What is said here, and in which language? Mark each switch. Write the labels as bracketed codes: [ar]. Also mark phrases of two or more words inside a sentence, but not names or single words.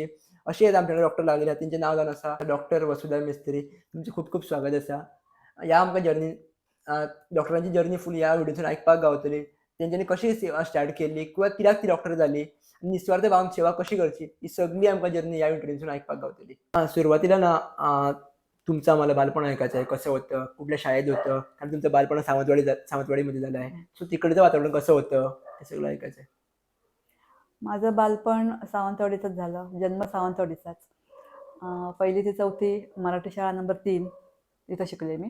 [kok] अशे एक आमच्याकडे डॉक्टर लागलेले आसात. तेंचें नांव जावन आसा डॉक्टर वसुधा मिस्त्री. तुमचें खूब खूब स्वागत आसा. ह्या आमकां जर्नी डॉक्टरांची जर्नी फूल ह्या व्हिडिओतून आयकपाक गावतली. तेंच्यांनी कशी सेवा स्टार्ट केल्ली किंवा कित्याक ती डॉक्टर जाली, निस्वार्थ भावान सेवा कशी करची, ही सगळी आमकां जर्नी ह्या इंटरव्ह्यूतून आयकपाक गावतली. [mr] सुरवातीला तुमचं आम्हाला बालपण ऐकायचं आहे. कसं होतं? कुठल्या शाळेत होतं? कारण तुमचं बालपण सावंतवाडीमध्ये झालं आहे. सो तिकडचं वातावरण कसं होतं? हे सगळं ऐकायचं आहे. माझं बालपण सावंतवाडीतच झालं. जन्म सावंतवाडीचाच. 1ली ते 4थी मराठी शाळा नंबर 3 इथं शिकले मी.